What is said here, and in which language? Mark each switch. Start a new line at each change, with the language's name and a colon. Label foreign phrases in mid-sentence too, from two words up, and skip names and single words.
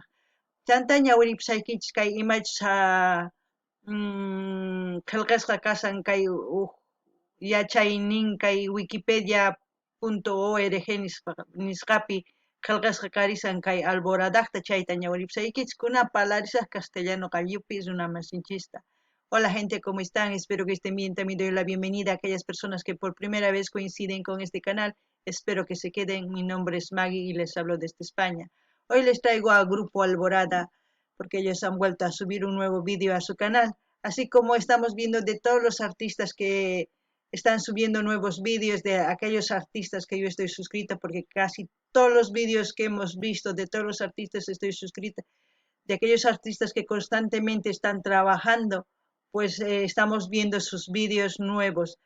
Quechua: Chanta ñawiripusaykichis kay imachus qillqasqa kasan kay yachaynin kay wikipedia.org nisqapi qillqasqa karisan kay alboradaqta chayta ñawiripusaykichis kunan parlarisaq castellano qalluypi runamasinchista.
Spanish: Hola gente, ¿cómo están? Espero que estén bien. También doy la bienvenida a aquellas personas que por primera vez coinciden con este canal. Espero que se queden. Mi nombre es Maggie y les hablo desde España. Hoy les traigo a Grupo Alborada porque ellos han vuelto a subir un nuevo vídeo a su canal. Así como estamos viendo de todos los artistas que están subiendo nuevos vídeos, de aquellos artistas que yo estoy suscrita, porque casi todos los vídeos que hemos visto de todos los artistas estoy suscrita, de aquellos artistas que constantemente están trabajando, pues estamos viendo sus vídeos nuevos.